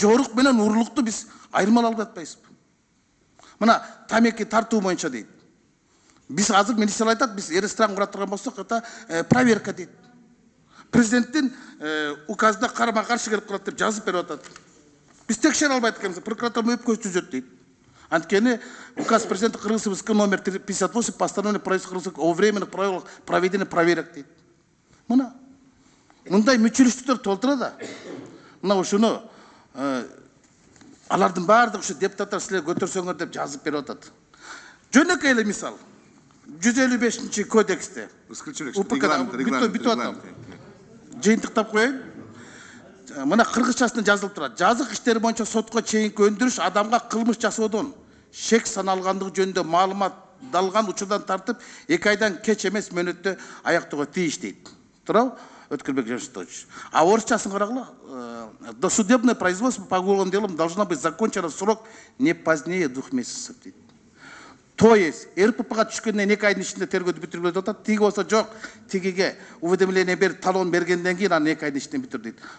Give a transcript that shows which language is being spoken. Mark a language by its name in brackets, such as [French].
[Kyrgyz] Жорук менен урурлукту биз айырмалап албай атпайбызбы? Мына тамеки тартуу боюнча дейт. Биз азыр милициялар айтат, биз ресторан кура турган болсок, [Russian] это проверка [Kyrgyz] дейт. Президенттин указына карама каршы келип калат деп жазып берип атат. Биз текшере албайт экенбиз, прокуратура өпкө түзөт дейт. [Russian] Анткени указ президента Кыргызстан номер 58 постановление правительства о временных правилах проведения проверок дейт. [Kyrgyz] Мына мындай мүчөлүштүктөр толтура да. Мына ушуну алардын баардыгы ушу депутаттар силер көтөрсөңөр деп жазып берип атат. Жөнөкөй эле мисал. 155 кодексте. Бүтүп атам. Жыйынтыктап коеюн. Мына кыргызчасында жазылып турат. Жазык иштери боюнча сотко чейинки өндүрүш адамга кылмыш жасоодон шек саналгандыгы жөнүндө маалымат далган учурдан тартып 2 айдан кеч эмес мөөнөттө аяктоого тийиш дейт. Туурабы? Өткүрбек Жамшитович. А орусчасын карагыла. [Russian] Досудебное производство по уголовным делам должно быть закончено в срок не позднее 2 месяцев дейт. [Kyrgyz] То есть РППга түшкөндөн 2 айдын ичинде тергөөдү бүтүргүлө деп атат. Тиги болсо жок, тигиге уведомление берип, талон бергенден кийин аны 2 айдын ичинде бүтүр дейт.